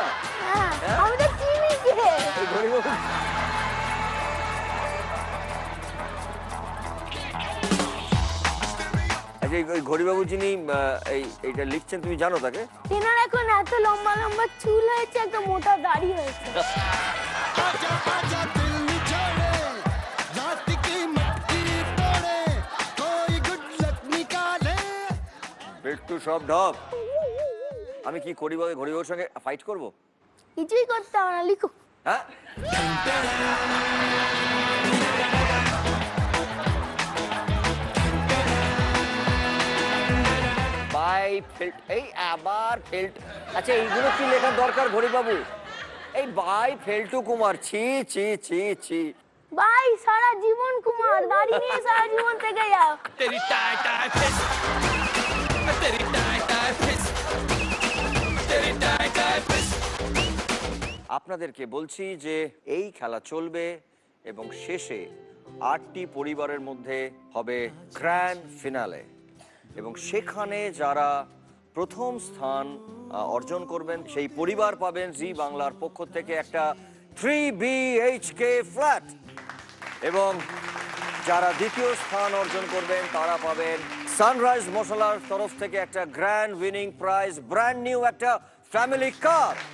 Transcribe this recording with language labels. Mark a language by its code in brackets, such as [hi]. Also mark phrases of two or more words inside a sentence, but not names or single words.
[bn] হ্যাঁ, আমি তো চিনি কে। এই ঘড়িবাবু আচ্ছা, এই ঘড়িবাবু যিনি এইটা লিখছেন তুমি জানো তাকে? তেনার এখন এত লম্বা লম্বা চুল হয়েছে, একটা মোটা দাড়ি হয়েছে। [hi] आजा आजा दिल निचोड़े रात की मटकी तोड़े कोई गुड [bn] একটু সব ঢপ। আমি কি করি বলে ঘড়িবাবুর সঙ্গে ফাইট করব? কিছুই করতে হবে না, লিখো। হ্যাঁ, বাই ফেল্ট, এই আবার ফেল্ট। আচ্ছা এইগুলো কি লেখার দরকার ঘড়িবাবু? এই বাই ফেল্টু কুমার, ছি ছি ছি ছি। ভাই সারা জীবন কুমার, দাড়ি নিয়ে সারা জীবন থেকে যাও। [hi] तेरी टाय टाय फिस तेरी टाय टाय फिस तेरी टाय टाय फिस [bn] আপনাদেরকে বলছি যে এই খেলা চলবে এবং শেষে 8টি পরিবারের মধ্যে হবে গ্র্যান্ড ফিনালে এবং সেখানে যারা প্রথম স্থান অর্জন করবেন সেই পরিবার পাবেন জি বাংলার পক্ষ থেকে একটা 3 BHK ফ্ল্যাট এবং যারা দ্বিতীয় স্থান অর্জন করবেন তারা পাবেন সানরাইজ মশলার তরফ থেকে একটা [en] grand winning prize, brand new [bn] একটা [en] family car.